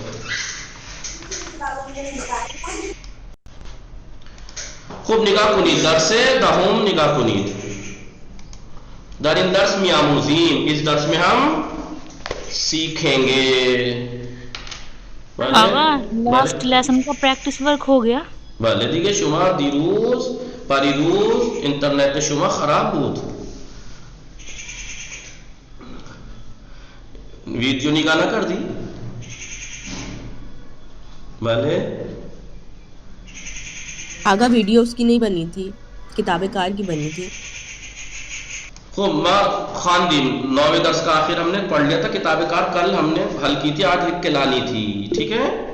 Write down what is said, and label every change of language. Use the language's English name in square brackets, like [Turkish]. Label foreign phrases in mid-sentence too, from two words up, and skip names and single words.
[Persian] خوب نگاه کنید، درس سه دهم نگاه کنید. درین درس می آموزیم, [Urdu] اس درس میں ہم سیکھیں گے. आगा [English] last lesson [Urdu] का [English] practice work [Urdu] ہو گیا. [Persian] भले دیگه شما دیروز پریروز اینترنت شما خراب بود، [Urdu] ویڈیو نگاہ نہ کر دی؟ [Persian] भले [Urdu] आगा ویڈیو اس کی نہیں بنی تھی, [Persian] کتاب کار [Urdu] کی بنی تھی. [Persian] خوب ما خواندیم [Urdu] 9ویں درس کا آخر ہم نے پڑھ لیا تھا. [Persian] کتاب کار [Urdu] کل ہم نے حل کی تھی، آج لکھ کے لانی تھی، ٹھیک ہے.